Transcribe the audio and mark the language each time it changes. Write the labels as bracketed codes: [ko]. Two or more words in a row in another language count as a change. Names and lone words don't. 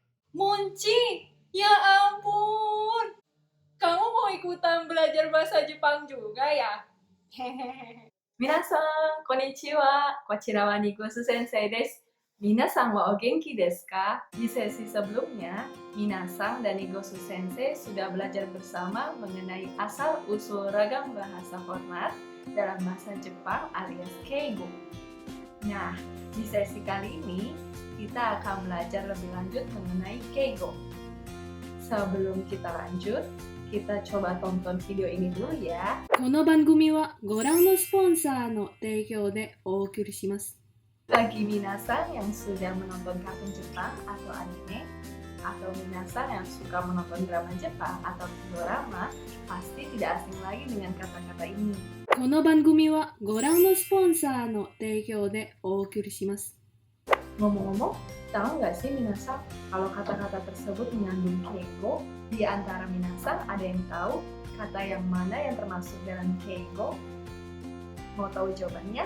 [id] Monci, ya ampun. Kamu mau ikutan belajar bahasa Jepang juga ya? Hehehe. [ja] 皆さん、こんにちは. こちらはNigusu先生です。皆さんはお元気ですか? [id] Di sesi sebelumnya, Minasan dan Nigosu Sensei sudah belajar bersama mengenai asal-usul ragam bahasa format dalam bahasa Jepang alias Keigo. Nah, di sesi kali ini kita akan belajar lebih lanjut mengenai Keigo. Sebelum kita lanjut, kita coba tonton video ini dulu ya. [ja] この番組はご覧のスポンサーの提供でお送りします。 [id] Bagi minasan yang sudah menonton kartun Jepang atau anime, atau minasan yang suka menonton drama Jepang atau dorama, pasti tidak asing lagi dengan kata-kata ini. [ja] この番組はご覧のスポンサーの提供でお送りします。 [id] Ngomong-ngomong, tahu nggak sih minasan kalau kata-kata tersebut mengandung keigo? Di antara minasan ada yang tahu kata yang mana yang termasuk dalam keigo? Mau tahu jawabannya?